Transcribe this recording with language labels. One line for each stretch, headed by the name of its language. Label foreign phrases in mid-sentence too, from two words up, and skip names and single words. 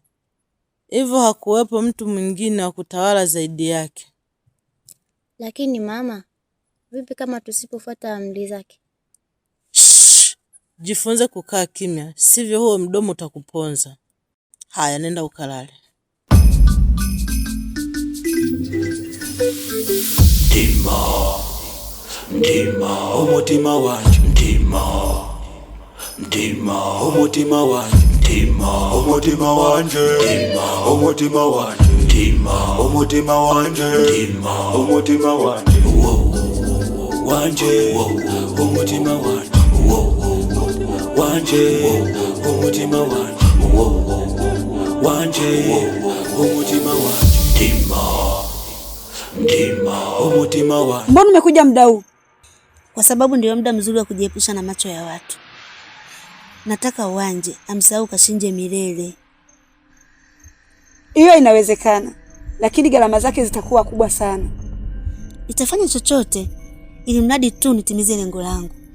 Swahili: Hivyo hakuwepo mtu mwingine wa kutawala zaidi yake. Lakini mama, vipi kama tusipofuata amri zake? Jifunze kukaa kimya, sivyo huo mdomo utakuponza. Haya, nenda ukalale.
Rundi: Ndima, umutima wanje, ndima. Ndima, umutima wanje, ndima, umutima wanje, ndima, umutima wanje, ndima, umutima wanje, ndima, umutima wanje, wanje, umutima wanje, wanje, umutima wanje, wanje, umutima wanje, ndima, ndima, umutima wanje.
Swahili: Mbona umekuja muda huu? Kwa sababu ndio muda mzuri wa kujiepusha na macho ya watu. Nataka Wanje amsahau Kashinje milele. Hiyo inawezekana, lakini gharama zake zitakuwa kubwa sana. Itafanya chochote ili mradi tu nitimize lengo langu.